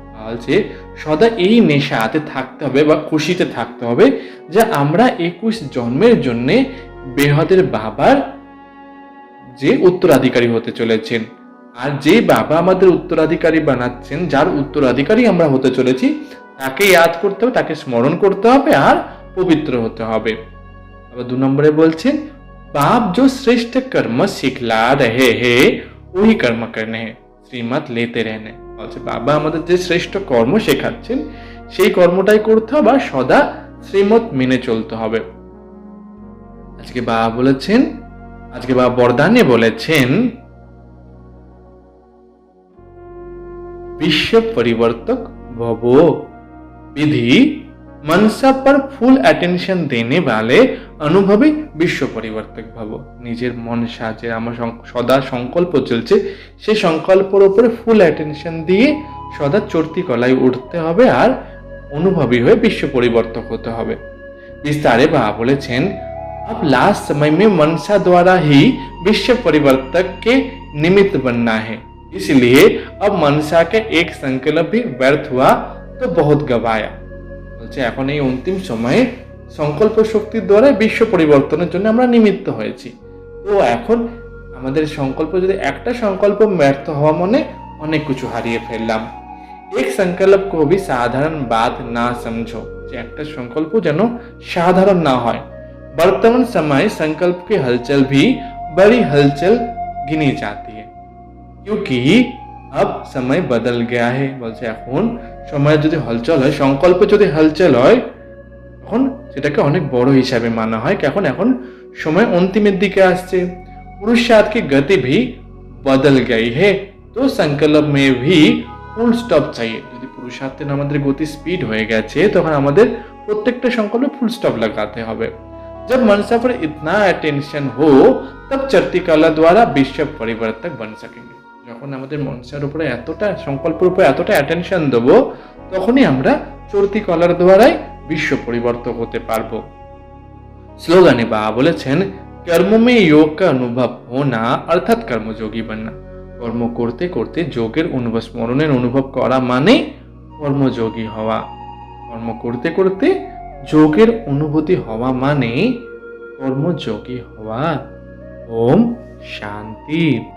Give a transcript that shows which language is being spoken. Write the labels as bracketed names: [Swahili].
[Bangla] বলছে সদা এই নেশাতে থাকতে হবে বা খুশিতে থাকতে হবে যে আমরা 21 জন্মের জন্য বেহদের বাবার যে উত্তরাধিকারী হতে চলেছেন, আর যে বাবা আমাদের উত্তরাধিকারী বানাচ্ছেন, যার উত্তরাধিকারী আমরা হতে চলেছি তাকে ইয়াদ করতে হবে, তাকে স্মরণ করতে হবে আর পবিত্র হতে হবে। আবার 2 নম্বরে বলছেন [Hindi] बाप जो श्रेष्ठ कर्म सिखला रहे हैं वही कर्म करने हैं, श्रीमत लेते रहने। [Bangla] বলছে বাবা আমাদের যে শ্রেষ্ঠ কর্ম শেখাচ্ছেন সেই কর্মটাই করতে হবে আর সদা শ্রীমত মেনে চলতে হবে। আজকে বাবা বরদানে বলেছেন [Hindi] विश्व परिवर्तक भवो विधि मनसा पर फुल अटेंशन देने वाले अनुभवी विश्व परिवर्तक भवो। [Bangla] নিজের মনসা যে আমার সদা সংকল্প চলছে সেই সংকল্পের উপরে ফুল অ্যাটেনশন দিয়ে সদা চড়তি কলায় উঠতে হবে আর অনুভবী হয়ে বিশ্ব পরিবর্তক হতে হবে। বিস্তারে বাবা বলেছেন [Hindi] अब लास्ट समय में मनसा द्वारा ही विश्व परिवर्तक के निमित्त बनना है, इसलिए अब मनसा के एक संकल्प भी व्यर्थ हुआ तो बहुत गवाया। [Bangla] বলছে এখন এই অন্তিম সময়ে সংকল্প শক্তির দ্বারা বিশ্ব পরিবর্তনের জন্য আমরা নিমিত্ত হয়েছি। তো এখন আমাদের সংকল্প যদি একটা সংকল্প ব্যর্থ হওয়া মানে অনেক কিছু হারিয়ে ফেললাম। এক সংকল্প [Hindi] को भी साधारण बात ना समझो, [Bangla] যে একটা সংকল্প যেন সাধারণ না হয়। [Hindi] वर्तमान समय संकल्प की हलचल भी बड़ी हलचल गिनी जाती है क्योंकि अब समय बदल गया है। [Bangla] বলছে এখন সময় যদি হলচল হয়, সংকল্প যদি হলচল হয় তখন সেটাকে অনেক বড় হিসাবে মানা হয়। এখন সময় অন্তিমের দিকে আসছে। [Hindi] पुरुषार्थ की गति भी बदल गई है तो संकल्प में भी ফুল স্টপ चाहिए। [Bangla] যদি পুরুষার্থের আমাদের গতি স্পিড হয়ে গেছে তখন আমাদের প্রত্যেকটা সংকল্পে ফুল স্টপ লাগাতে হবে। [Hindi] जब मनसा पर इतना अटेंशन हो तब चरती कला द्वारा विश्व परिवर्तक बन सकेंगे। [Bangla] যখন আমাদের মনসার উপরে এতটা সংকল্পের উপরে এতটা অ্যাটেনশন দেব তখনই আমরা চরতি কলার দ্বারাই বিশ্ব পরিবর্তক হতে পারবো। স্লোগানে বাবা বলেছেন [Hindi] कर्म में योग का अनुभव होना अर्थात कर्मयोगी बनना। [Bangla] কর্ম করতে করতে যোগের অনুভব স্মরণের অনুভব করা মানে কর্মযোগী হওয়া। কর্ম করতে করতে যোগের অনুভূতি হওয়া মানে কর্মযোগী হওয়া। ওম শান্তি।